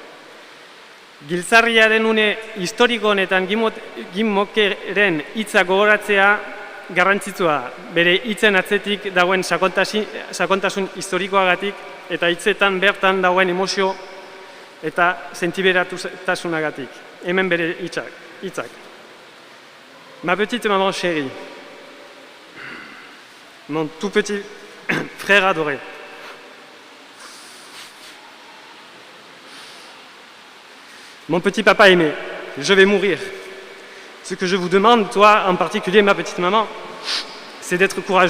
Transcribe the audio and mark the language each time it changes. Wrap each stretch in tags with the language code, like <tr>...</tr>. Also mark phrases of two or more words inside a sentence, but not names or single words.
<eu>Giltzarriaren une historiko honetan Gimokeren hitza gogoratzea garrantzitsua, bere hitzen atzetik dagoen sakontasun historikoagatik eta hitzetan bertan dagoen emozio eta sentiberatasunagatik. Hemen bere hitzak.</eu> <fr>Ma petite maman chérie, mon tout petit frère adoré. Mon petit papa aimé, je vais mourir. Ce que je vous demande, toi en particulier, ma petite maman, c'est d'être courageuse.</fr>